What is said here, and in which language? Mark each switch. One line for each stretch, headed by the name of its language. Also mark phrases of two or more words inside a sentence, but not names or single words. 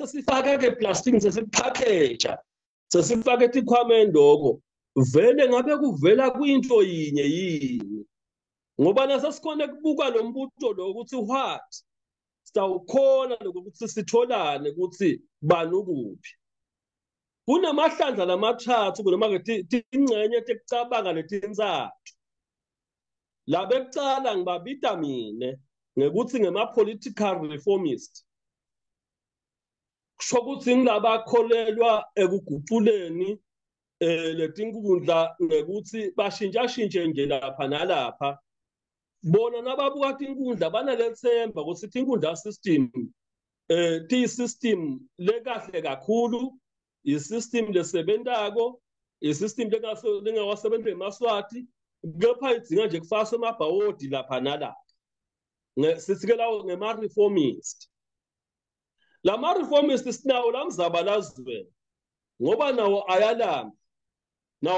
Swati: sifaka ke plastic sesipackage sesifaka tikhwameni lokho vele ngabe kuvela kwinto yinye yini ngoba nasesikhona kubuka lo mbuto lo ukuthi what sawukhona lokuthi sitholane ukuthi bani ukuphi kunamahlandla lamathathu kunoma ke ingcenye tekucabanga letinzathu la bekucala ngibabita mine ngekuthi ngema-
English: political reformist
Swati: kusho ukuthi ngilabakholelwa ekuguquleni letinkundla ngekuthi bashintshashintshe nje lapha nalapha bona nababuka tinkundla banalethemba ukuthi tinkundla system ti-system lekahle kakhulu i-system lesebentako i-system lengawasebenzi emaswati kepha idzinga nje kufaswe emabhawodi lapha nalapha sithi-ke lawo ngema-reformist lama-reformist sinawo lamzabalazweni ngoba nawo ayalamba nawo